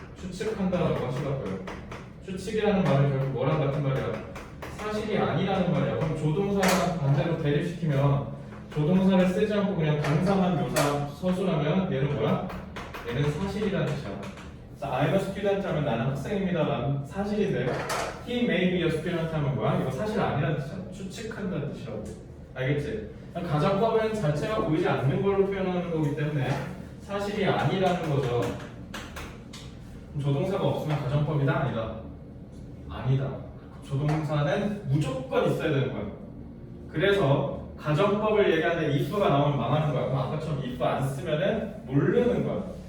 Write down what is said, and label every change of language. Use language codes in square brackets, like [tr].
[ko] 추측한다라고 하시라고요. 추측이라는 말은 결국 뭐랑 같은 말이야? 사실이 아니라는 말이야. 그럼 조동사랑 반대로 대립시키면 조동사를 쓰지 않고 그냥 동사만 묘사 서술하면 얘는 뭐야? 얘는 사실이라는 뜻이야. 자, [en] I'm a student [ko] 하면 나는 학생입니다. 라는 사실인데 [en] He may be a student [ko] 하면 뭐야? 이거 사실 아니라는 뜻이야. 추측한다는 뜻이라고. 알겠지? 가정법은 자체가 보이지 않는 걸로 표현하는 거기 때문에 사실이 아니라는 거죠. 그럼 조동사가 없으면 가정법이다? 아니다? 아니다. 조동사는 무조건 있어야 되는 거야. 그래서 가정법을 얘기하는데 if가 나오면 망하는 거야. 그럼 아까처럼 if 안 쓰면은 모르는 거야.